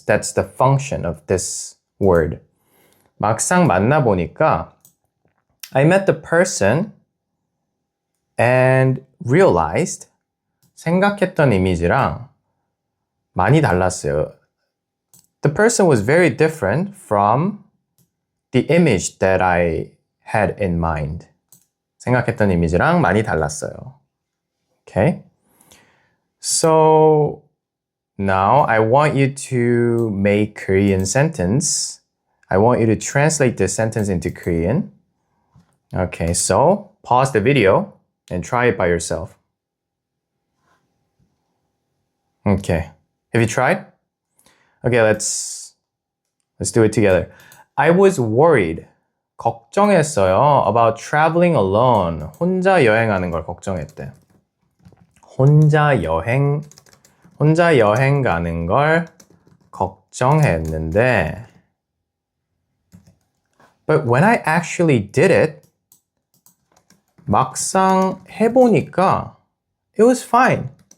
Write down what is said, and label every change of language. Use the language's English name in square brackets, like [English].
[English] That's the function of this word. [Korean] 막상 만나보니까 [English] I met the person and realized [Korean] 생각했던 이미지랑 많이 달랐어요. [English] The person was very different from the image that I had in mind. [Korean] 생각했던 이미지랑 많이 달랐어요. [English] Okay? So now I want you to make Korean sentence. I want you to translate this sentence into Korean. Okay, so pause the video and try it by yourself. Okay, have you tried? Okay, let's do it together. I was worried. [Korean] 걱정했어요. [English] About traveling alone. [Korean] 혼자 여행하는 걸 걱정했대. 혼자 여행 가는 걸 걱정했는데 [English] But when I actually did it, [Korean] 막상 해보니까 [English] it was fine.